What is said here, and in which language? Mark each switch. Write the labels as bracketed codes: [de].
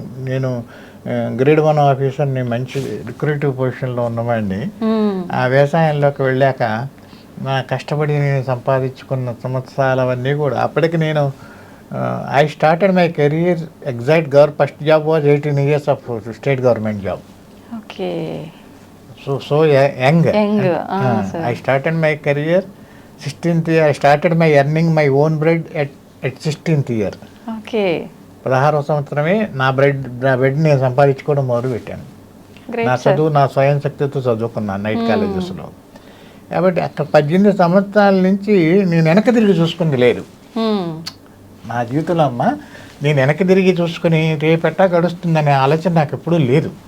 [te] నేను గ్రేడ్ 1 ఆఫీసర్ని, మంచి రిక్రూటివ్ పొజిషన్లో ఉన్నవాడిని. ఆ వ్యవసాయంలోకి వెళ్ళాక నా కష్టపడి నేను సంపాదించుకున్న సంవత్సరాలవన్నీ కూడా అప్పటికి నేను [en] I started my career exact first job was 18 years of state government job. Okay. So young. I started my career 16th year. I started my earning my own bread at 16th year. Okay. [te] 16వ సంవత్సరమే నా bread నేను సంపాదించుకోవడం మొదలు పెట్టాను. నా చదువు నా స్వయం శక్తితో చదువుకున్నాను నైట్ కాలేజెస్లో. కాబట్టి అక్కడ 18 సంవత్సరాల నుంచి నేను వెనక్కి తిరిగి చూసుకుంది లేదు నా జీవితంలో. అమ్మ, నేను వెనక్కి తిరిగి చూసుకుని రేపెట్టా గడుస్తుందనే ఆలోచన నాకు ఎప్పుడూ లేదు.